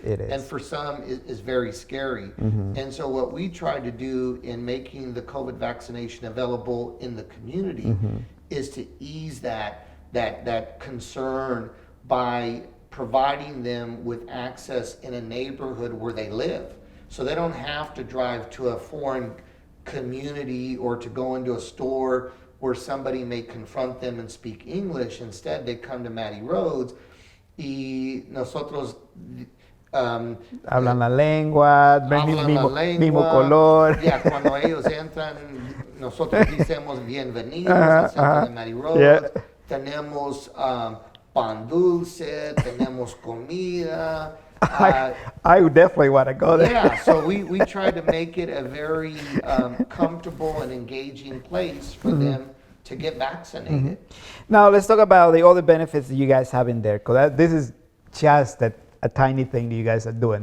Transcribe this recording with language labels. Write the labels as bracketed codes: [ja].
[en] And for some, is very scary. And so what we try to do in making the COVID vaccination available in the community is to ease that concern by providing them with access in a neighborhood where they live. So they don't have to drive to a foreign community or to go into a store where somebody may confront them and speak English. Instead, they come to Maddie Rhodes [es] y nosotros hablan la lengua, mismo color. Cuando ellos entran, nosotros decimos bienvenidos al centro de Maddie Rhodes. Tenemos pan dulce, tenemos comida. [en] I would definitely want to go there. Yeah, so we try to make it a very comfortable and engaging place for them to get vaccinated. Now let's talk about the other benefits that you guys have in there, because this is just a tiny thing that you guys are doing.